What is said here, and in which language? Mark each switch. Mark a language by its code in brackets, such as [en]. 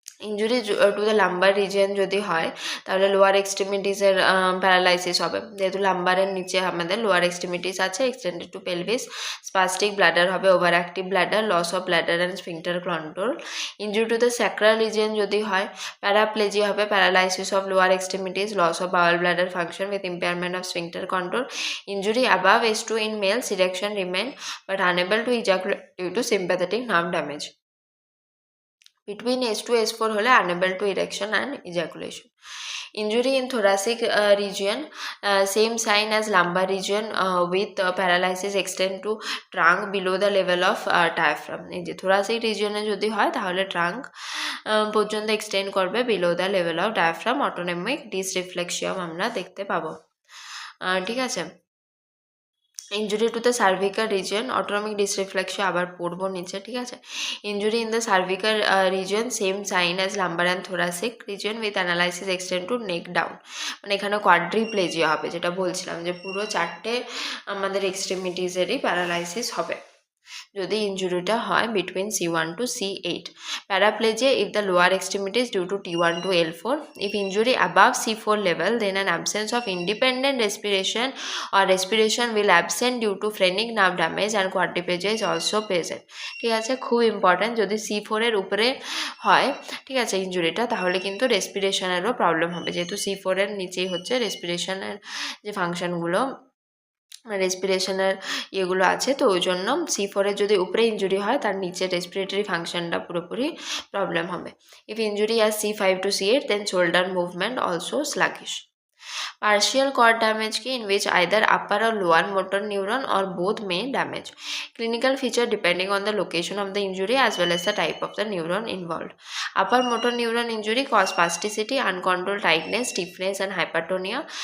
[bn] Injury to the lumber region যদি হয় তাহলে লোয়ার এক্সট্রিমিটিসের প্যারালাইসিস হবে, যেহেতু লাম্বারের নিচে আমাদের লোয়ার এক্সট্রিমিটিস আছে, extended two pelvis. Spastic bladder হবে, over active bladder, loss of bladder and sphincter control. Injury to the sacral region যদি হয়, প্যারাপ্লেজিয়া হবে, paralysis of lower extremities, loss of bowel bladder function with impairment of sphincter control. [en] Injury above S2 in males, erection remain but unable to ejaculate due to sympathetic nerve damage. Between S2 S4 হলে unable to erection and ejaculation. Injury in thoracic region, same sign as lumbar region with paralysis extend to trunk below the level of diaphragm. [bn] এই যে thoracic region এ যদি হয় তাহলে trunk পর্যন্ত extend করবে [en] below the level of diaphragm, [bn] autonomic dysreflexia আমরা দেখতে পাবো, ঠিক আছে। Injury to the cervical region, autonomic ডিসরিফ্লেক্সিয়া আবার পড়বো নিচে, ঠিক আছে। Injury in the cervical region, same sign as lumber and thoracic region with analysis extend two neck down, মানে এখানে কোয়াড্রিপ্লেজিয়া হবে, যেটা বলছিলাম যে পুরো চারটে আমাদের এক্সট্রিমিটিসেরই প্যারালাইসিস হবে। যদি ইঞ্জুরিটা হয় [en] between C1 to C8. Paraplegia if the lower extremity is due to T1 to L4. If injury above C4 level, then an absence of independent respiration or respiration will absent due to phrenic nerve damage and quadriplegia is also present. [bn] ঠিক আছে, খুব important. যদি C4 এর উপরে হয়, ঠিক আছে, ইঞ্জুরিটা, তাহলে কিন্তু রেসপিরেশনেরও প্রবলেম হবে, যেহেতু C4 এর নিচেই হচ্ছে রেসপিরেশনের যে ফাংশনগুলো, রেসপিরেশনের ইয়েগুলো আছে, তো ওই জন্য C4 যদি উপরে ইঞ্জুরি হয়, তার নিচে রেসপিরেটরি ফাংশনটা পুরোপুরি প্রবলেম হবে। [en] If injury are C5 to C8, then shoulder movement also sluggish. Partial cord damage in which either upper or lower motor neuron or both may damage. Clinical feature depending on the location of the injury as well as the type of the neuron involved. Upper motor neuron injury cause spasticity, uncontrolled tightness, stiffness and hypertonia.